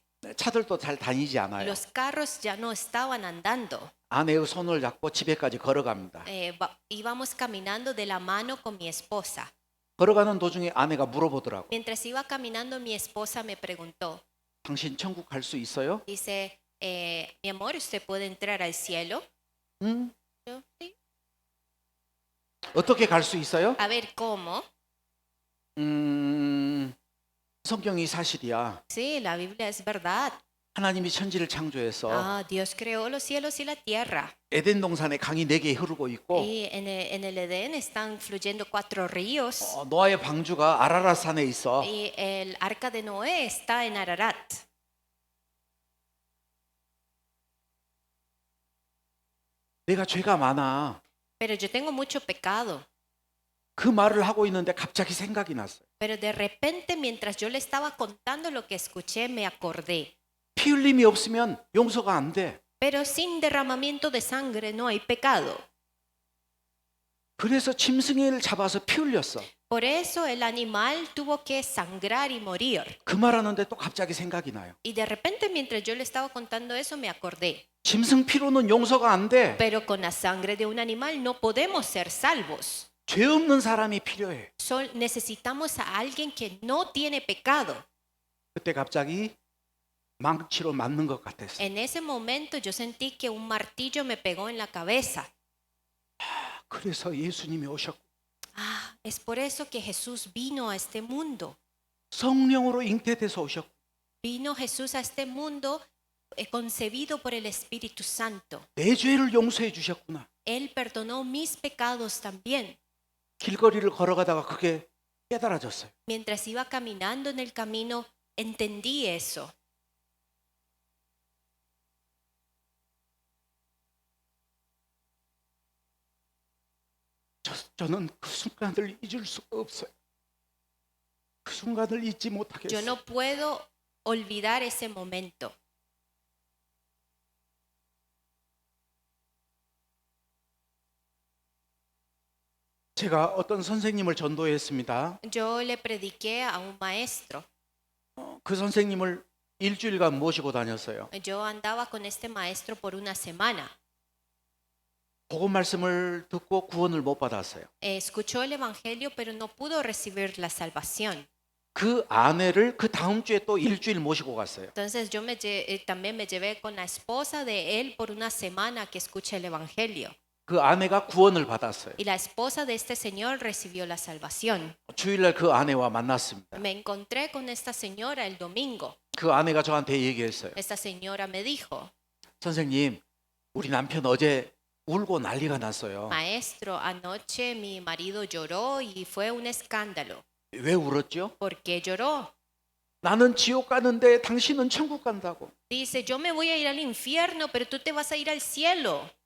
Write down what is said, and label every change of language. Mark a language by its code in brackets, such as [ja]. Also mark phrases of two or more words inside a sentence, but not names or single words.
[ko] 차들도 잘 다니지 않아요. [es] Los carros ya no estaban andando. [ko] 아내의 손을 잡고 집에까지 걸어갑니다. [es] Íbamos caminando de la mano con mi esposa. [ko] 걸어가는 도중에 아내가 물어보더라고. [es] Mientras iba caminando, mi esposa me preguntó, [ko] 당신 천국 갈 수 있어요? [es] dice, mi amor, ¿usted puede entrar al cielo? [ko] 응? [es] Yo, sí. [ko] 어떻게 갈 수 있어요? [es] A ver, ¿cómo? [ko] 성경이 사실이야. [es] Sí, la Biblia es verdad. [ko] 하나님이 천지를 창조해서 [es] Dios creó los cielos y la tierra. [ko] 에덴 동산에 강이 4개 흐르고 있고 [es] Y en el Edén están fluyendo 4 ríos. [ko] 노아의 방주가 아라랏 산에 있어. [es] Y el arca de Noé está en Ararat. [ko] 내가 죄가 많아. [es] Pero yo tengo mucho pecado. [ko] 그 말을 하고 있는데 갑자기 생각이 났어요. [es] Pero de repente, mientras yo le estaba contando lo que escuché, me acordé. [ko] 피 흘림이 없으면 용서가 안 돼. [es] Pero sin derramamiento de sangre no hay pecado. [ko] 그래서 짐승을 잡아서 피 흘렸어. [es] Por eso el animal tuvo que sangrar y morir. [ko] 그 말하는데 또 갑자기 생각이 나요. [es] Y de repente, mientras yo le estaba contando eso, me acordé. [ko] 짐승 피로는 용서가 안 돼. [es] Pero con la sangre de un animal no podemos ser salvos. [ko] 죄 없는 사람이 필요해. [es] Necesitamos a alguien que no tiene pecado. [ko] 그때 갑자기 망치로 맞는 것 같았어요. [es] En ese momento yo sentí que un martillo me pegó en la cabeza. [ko] 그래서 예수님이 오셨고 [es] Es por eso que Jesús vino a este mundo. [ko] 성령으로 잉태돼서 오셨고 [es] Vino Jesús a este mundo concebido por el Espíritu Santo. [ko] 내 죄를 용서해 주셨구나. [es] Él perdonó mis pecados también. [ko] 길거리를 걸어가다가 그게 깨달아졌어요. [es] Mientras iba caminando en el camino, entendí eso. [ko] 저는 그 순간을 잊을 수가 없어요. 그 순간을 잊지 [es] Yo [ko] 못하겠어요. [es] no puedo olvidar ese momento. [ko] 제가 어떤 선생님을 전도했습니다. [es] Yo le prediqué a un maestro. [ko] 그 선생님을 일주일간 모시고 다녔어요. [es] Yo andaba con este maestro por una semana. [ko] 복음 말씀을 듣고 구원을 못 받았어요. [es] Escuchó el evangelio, pero no pudo recibir la salvación. [ko] 그 아내를 그 다음 주에 또 일주일 모시고 갔어요. [es] Entonces yo también me llevé con la esposa de él por una semana que escuche el evangelio. [ko] 그 아내가 구원을 받았어요. [es] Y la esposa de este señor recibió la salvación. [ko] 주일날 그 아내와 만났습니다. [es] Me encontré con esta señora el domingo. [ko] 그 아내가 저한테 얘기했어요. [es] Esta señora me dijo, [ko] 선생님, 우리 남편 어제 울고 난리가 났어요. [es] maestro, anoche mi marido lloró y fue un escándalo. [ko] 왜 울었죠? [es] ¿Por qué lloró? [ko] 나는 지옥 가는데 당신은 천국 간다고. [es] Dice, yo me voy a ir al infierno, pero tú te vas a ir al cielo.